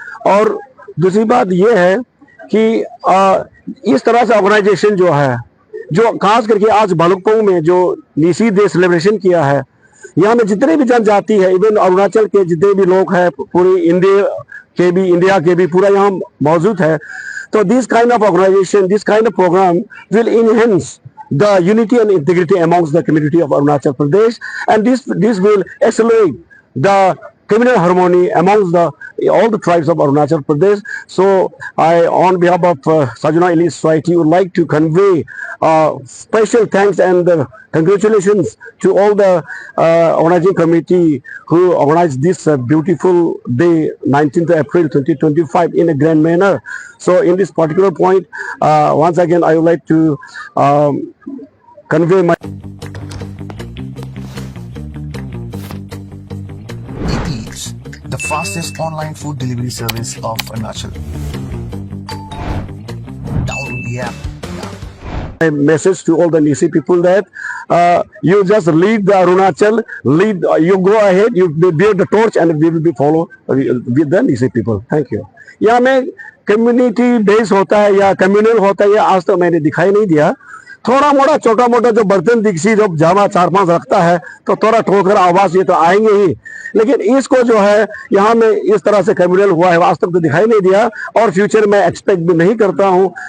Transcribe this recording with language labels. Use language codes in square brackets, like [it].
[hi] और दूसरी बात ये है कि इस तरह से ऑर्गेनाइजेशन जो है, जो खास करके आज भालुकपोंग में जो नीसी डे सेलिब्रेशन किया है, यहाँ में जितने भी जनजाति है, इवन अरुणाचल के जितने भी लोग हैं, पूरी इंडिया के भी पूरा यहाँ मौजूद है। [en] तो this kind of organisation, this kind of programme will enhance the unity and integrity amongst the community of Arunachal Pradesh, and this will accelerate the communal harmony amongst all the tribes of Arunachal Pradesh. So I, on behalf of Sajuna Elite Society, would like to convey special thanks and congratulations to all the organizing committee who organized this beautiful day, 19th April 2025, in a grand manner. So in this particular point, once again I would like to convey my Eats, the fastest online food delivery service of Arunachal. Download the app now. a message to all the Nisi people that you just lead the Arunachal, you go ahead, you bear the torch, and we will be follow with the Nisi people. Thank you. [hi] यहाँ में community base होता है या communal होता है, ये आज तो मैंने दिखाई नहीं दिया। थोड़ा मोटा छोटा मोटा जो बर्तन दिखसी जब जामा 4-5 रखता है तो थोड़ा ठोकर आवाज ये तो आएंगे ही, लेकिन इसको जो है यहाँ में इस तरह से कम्युनल हुआ है वास्तव तो दिखाई नहीं दिया, और फ्यूचर में एक्सपेक्ट भी नहीं करता हूँ।